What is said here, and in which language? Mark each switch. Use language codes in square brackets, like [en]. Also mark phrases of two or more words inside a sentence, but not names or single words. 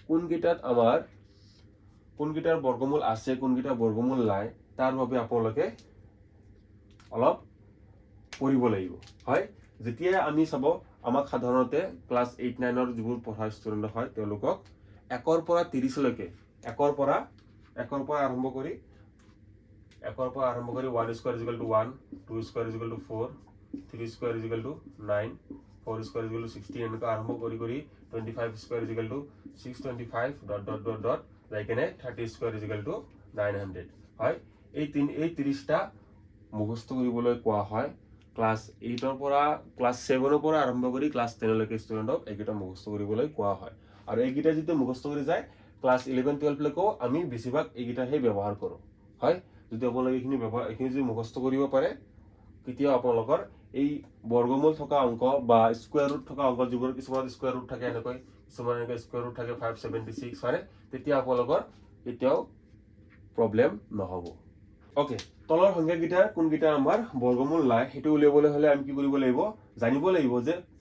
[as] কোন কিটাৰ বৰ্গমূল আছে কোন কিটাৰ বৰ্গমূল নাই তাৰ বাবে আপোনালোকে অলপ পঢ়িব লাগিব হয় যেতিয়া আমি চাব আমাক সাধাৰণতে ক্লাস 8 9 ৰ যিবোৰ পঢ়া ষ্টুডেন্ট হয় তেওঁলোকক 1 ৰ পৰা 30 লৈকে 1 ৰ পৰা আৰম্ভ কৰি [en] 1 square is equal to 1 2 square is equal to 4 3 square is equal to 9 4 square is equal to 16 [as] এনেকৈ আৰম্ভ কৰি [en] 25 square is equal to 625 ... like 30 square is equal to 900 [as] হয় এই 30টা মুখস্থ কৰিবলৈ কোৱা হয় ক্লাস 8 ৰ পৰা ক্লাস 7 ৰ পৰা আৰম্ভ কৰি ক্লাস 10 লৈকে ষ্টুডেন্টক এইকেইটা মুখস্থ কৰিবলৈ কোৱা হয় আৰু এইকেইটা যেতিয়া মুখস্থ কৰি যায় ক্লাস 11 12 লৈকে আমি বেছিভাগ এইকেইটাহে ব্যৱহাৰ কৰো হয় যদি আপোনালোকে এইখিনি যদি মুখস্থ কৰিব পাৰে কেতিয়া আপোনালোকৰ এই বৰ্গমূল থকা অংক বা [en] square root [as] থকা অংক যিবোৰ কিছুমান [en] square root [as] থাকে এনেকৈ কিছুমান [en] square root [as] থাকে 576 হয় তেতিয়া আপোনালোকৰ এতিয়াও প্ৰবলেম নহব ওকে তলৰ সংখ্যাকেইটা কোনকেইটা আমাৰ বৰ্গমূল নাই হেতু উলিয়াবলৈ হলে আমি কি কৰিব লাগিব জানিব লাগিব যে